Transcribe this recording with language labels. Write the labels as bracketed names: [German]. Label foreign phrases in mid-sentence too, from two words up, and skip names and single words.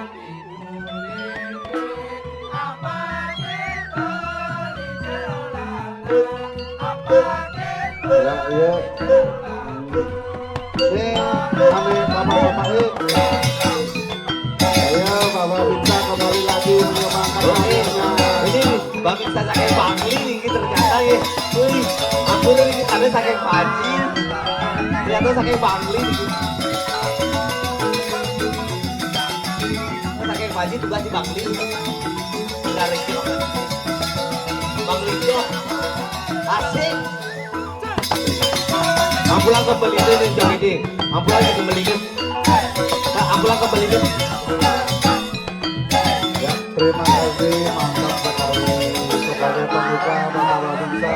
[Indonesian] Ya, iya. Kami bapak-bapak ini. Saya Bapak Binta kembali lagi menyumbangkan lagunya. Ini Bang Binta saking Bangli nih ternyata ya. Wih, aku nih kita saking Panji. Ternyata saking Bangli nih. Saking Panji tugas di Bangli. Dari Bangli itu asik. Ampulang kembali itu nih jam ini. Ampulang kembali itu. Ampulang kembali itu. Ya, terima kasih mantap sekali sebagai pembuka Bapak Binta.